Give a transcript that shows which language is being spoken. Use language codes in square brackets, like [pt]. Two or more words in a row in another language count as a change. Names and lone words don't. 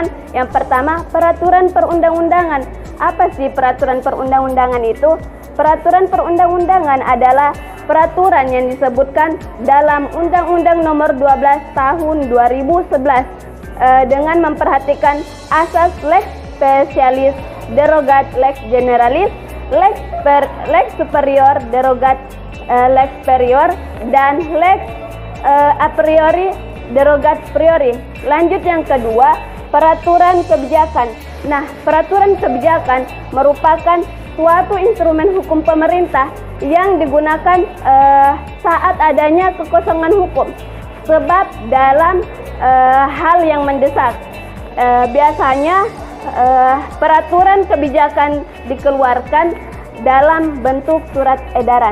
[id] Yang pertama, peraturan perundang-undangan. Apa sih peraturan perundang-undangan itu? Peraturan perundang-undangan adalah peraturan yang disebutkan dalam Undang-Undang Nomor 12 Tahun 2011 dengan memperhatikan asas [la] lex specialis, derogat lex generalis, lex superior, derogat lex superior, [id] dan [la] lex a priori, derogat priori. [id] Lanjut yang kedua, peraturan kebijakan. Nah, peraturan kebijakan merupakan suatu instrumen hukum pemerintah yang digunakan saat adanya kekosongan hukum. Sebab dalam hal yang mendesak, biasanya peraturan kebijakan dikeluarkan dalam bentuk surat edaran.